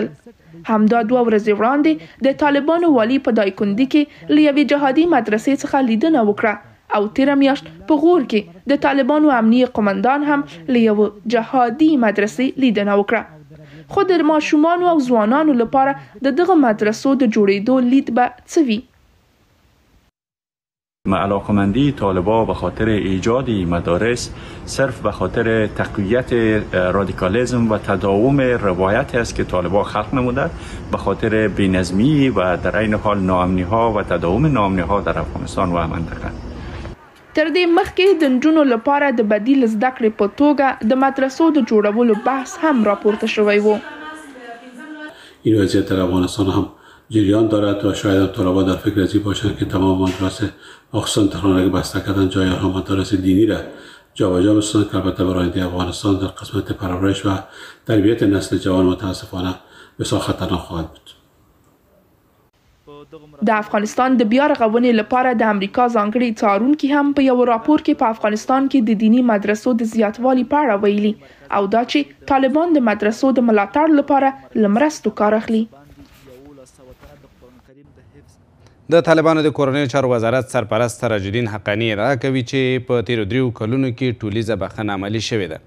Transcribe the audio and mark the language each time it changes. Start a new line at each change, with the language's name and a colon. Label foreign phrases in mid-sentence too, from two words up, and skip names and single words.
Pashto: همدا 2 ورځې وړاندې د طالبانو والي په دایکندي کې له یوې جهادي مدرسې څخه لیدنه وکړه او تیره میاشت په غور کې د طالبانو امنیه قومندان هم له یوه جهادي مدرسې لیدنه وکړه. خو د ماشومانو او ځوانانو لپاره د دغه مدرسو د جوړېدو لید به څه وي؟
Persian: علاقمندی طالبان به خاطر ایجاد مدارس صرف به خاطر تقویت رادیکالیسم و تداوم روایتی است که طالبان خلق نموده، به خاطر بی‌نظمی و در عین حال ناامنی ها و تداوم ناامنی ها در افغانستان و منطقه.
Pashto: تر دې مخکې د نجونو لپاره د بدیل زده کړې په توګه د مدرسو د جوړولو بحث هم راپورته شوی و.
Persian: این وضعیت در افغانستان هم جریان دارد و شاید طلبا در فکر ازی باشند که تمام مدارس خصوصا تهران را بسته کردن جای آنها مدارس دینی را جابجا بسازند که البته برای آینده افغانستان در قسمت پرورش و تربیت نسل جوان متاسفانه بسیار خطرناک خواهد بود.
Pashto: د افغانستان د بیا رغونې لپاره د امریکا ځانګړي څارونکي هم په یو راپور کې په افغانستان کې د دینی مدرسو د زیاتوالي په اړه ویلي او دا چې طالبان د مدرسو د ملاتړ لپاره له مرستو کار اخلي. د طالبانو د کورنیو چارو وزارت سرپرست سراج الدین حقانی ادعا کوي چې په تیرو 3 کلونو کې ټولیزه بخښنه عملي شوې ده.